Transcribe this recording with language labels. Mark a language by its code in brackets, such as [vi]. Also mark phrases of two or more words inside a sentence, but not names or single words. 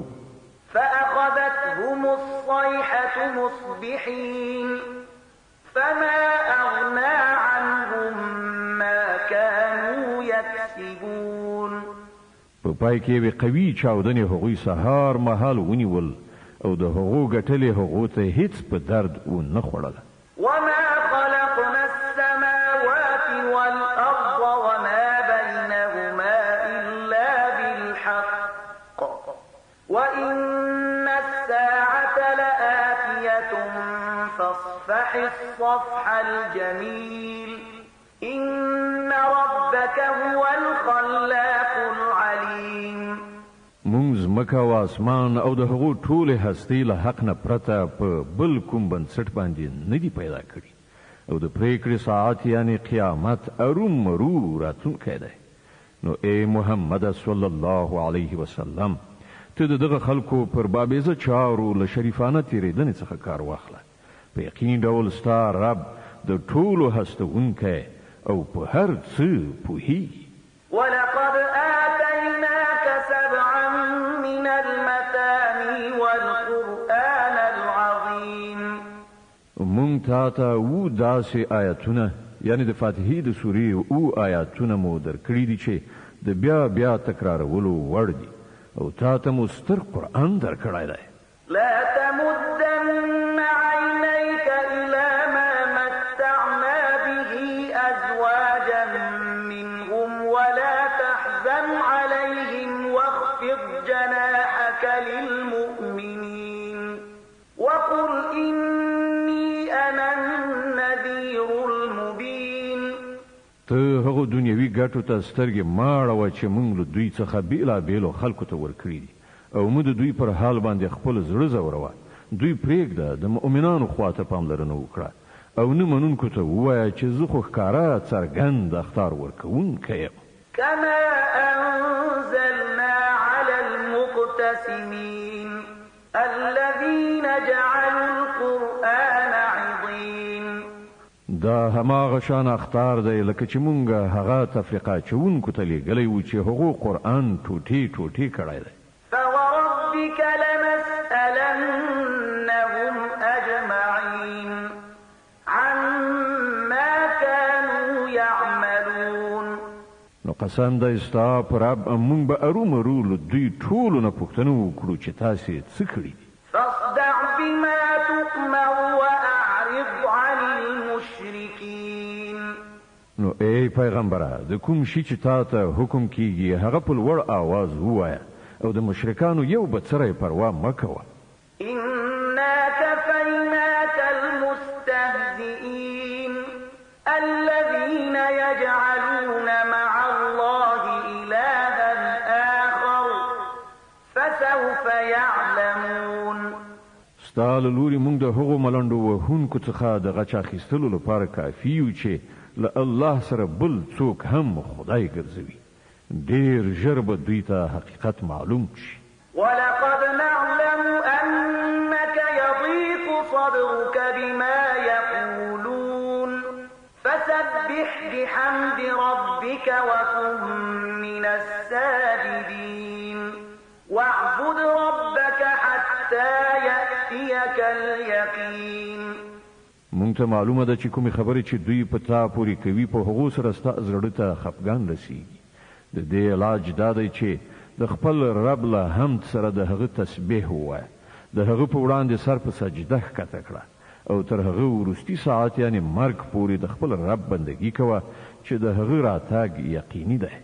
[ar] فأخذتهم الصيحة مصبحين فما أغنى عنهم ما كانوا يكسبون. [ps] په پای کې یوې قوي چاودنې هغوی سهار مهال ونیول او د هغو ګټلې هغو ته هیڅ په درد ونه خوړله. [ar] وما خلقنا السماوات والأرض وما بينهما إلا بالحق وإن الساعة لآتية فاصفح الصفح الجميل إن ربك هو الخلاق العليم. [ps] مونږ ځمکه او اسمان او د هغو ټولې هستۍ له حق نه پرته په بل کوم بنسټ باندې نه دي پیدا کړي او د پریکړې ساعت یعنی قیامت ارومرو راتلونکی دی. نو ای محمد [ar] صلی الله علیه وسلم [ps] ته دغه خلکو پر بابیزه چارو له شریفانه تیریدنې څخه کار واخله. په یقین ډول ستا رب د ټولو هستونکی او په هر څه پوهیږي. [ar] ولقد آتيناك سبعا من المثاني والقرآن العظيم. [ps] مونږ تا ته و داسې آیاتونه یعنی د فاتحې د سورې او آیاتونه مو درکړي دي چې د بیا بیا تکرارولو وړ دي او تا ته مو ستر قرآن درکړی دی. [ar] لا تمدن عينيك إلى ما متعنا به أزواجا منهم ولا تحزن عليهم واخفض جناحك للمؤمنين وقل إني أنا النذير المبين. [ps] ته هغه دنیوي ګټو ته سترګې ماړوه چې موږ له دوی څخه بېلابېلو خلکو ته ورکړي دي او موږ د دوی پر حال باندې خپل زړه ځوروه. دوی پرېږده د مؤمنانو خواته پاملرنه وکړه او نه منونکو ته ووایه چې زه خو ښکاره څرګند اخطار ورکوونکی یم. [ar] كما أنزلنا على المقتسمين الذين جعلوا القرآن عضين. [ps] دا هماغه شان اخطار دی لکه چې مونږ هغه تفریقه چونکو ته لیږلی و چې هغو قرآن ټوټې ټوټې کړی دی. [ar] فوربك لنسألنهم أجمعين عما كانوا يعملون. [ps] نو قسم دی ستا پر رب مونږ به ارومرو له دوی ټولو نه پوښتنه وکړو چې تاسې څه کړي دي. [ar] فاصدع بما تؤمر وأعرض عن المشركين. [ps] نو ای پیغمبره د کوم شي چې تا ته حکم کیږي هغه په لوړ آواز ووایه او د مشرکانو یو بڅری پروا مه کوه. [ar] إنا كفيناك المستهزئين الذين يجعلون مع الله إلها آخر فسوف يعلمون. [ps] ستا له لوري موږ د هغو ملنډو وهونکو څخه د غچ اخیستلو لپاره کافي یو چې له الله سره بل څوک هم خدای ګرځوي. ډېر ژر به دوی ته حقیقت معلوم شي. [ar] ولقد نعلم أنك يضيق صدرك بما يقولون فسبح بحمد ربك وكن من الساجدين واعبد ربك حتى يأتيك اليقين. [ps] مونږ ته معلومه ده چې کومې خبرې چې دوی په تا پورې کوي په هغو سره ستا زړه ته خفګان رسیږي. د دې علاج دا دی چې د خپل رب له حمد سره د هغه تسبیح ووایه، د هغه په وړاندې سر په سجده ښکته کړه او تر هغه وروستي ساعت یعنی مرګ پورې د خپل رب بندګي کوه چې د هغه راتګ یقیني دی.